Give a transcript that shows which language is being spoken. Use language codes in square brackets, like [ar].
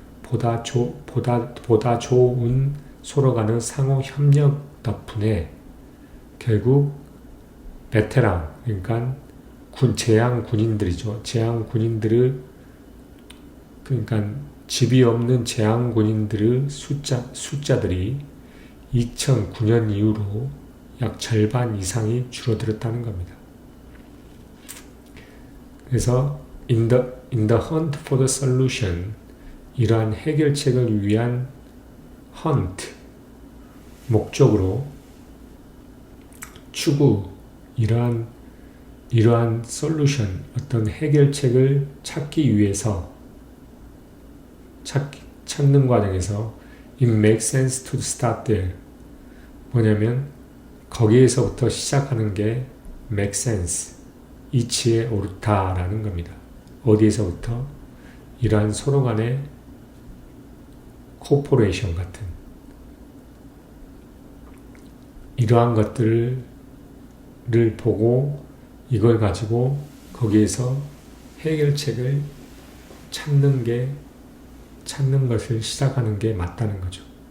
[ko] 보다 좋은 서로 간의 상호 협력 덕분에 결국 베테랑, 그러니까 제향 군인들이죠. 제향 군인들을, 그러니까 집이 없는 제향 군인들의 숫자들이 2009년 이후로 약 절반 이상이 줄어들었다는 겁니다. 그래서 [en] in the hunt for the solution, [ko] 이러한 해결책을 위한 hunt, 목적으로 추구, 이러한 solution, 어떤 해결책을 찾기 위해서 찾는 과정에서 [en] it makes sense to start there. [ko] 뭐냐면 거기에서부터 시작하는 게 make sense, 이치에 옳다라는 겁니다. 어디에서부터? 이러한 서로 간의 코퍼레이션 같은 이러한 것들을 보고 이걸 가지고 거기에서 해결책을 찾는 것을 시작하는 게 맞다는 거죠.